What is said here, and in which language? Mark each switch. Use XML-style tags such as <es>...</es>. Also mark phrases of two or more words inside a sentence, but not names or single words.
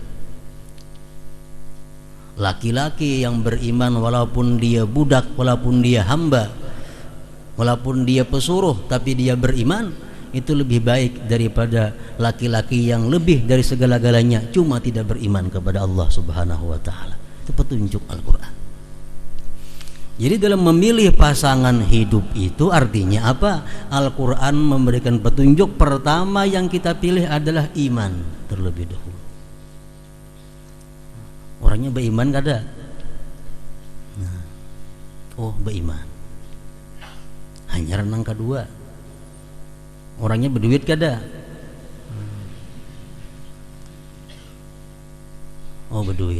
<id>Laki-laki yang beriman walaupun dia budak, walaupun dia hamba, walaupun dia pesuruh tapi dia beriman, itu lebih baik daripada laki-laki yang lebih dari segala-galanya cuma tidak beriman kepada Allah</id> <ar>Subhanahu wa taala.</ar> <id>Itu petunjuk Al-Qur'an. Jadi dalam memilih pasangan hidup itu artinya apa? Al-Quran memberikan petunjuk. Pertama yang kita pilih adalah iman terlebih dahulu. Orangnya beriman kada? Nah, oh beriman. Hanya renang kedua. Orangnya berduit kada? Oh berduit.</id>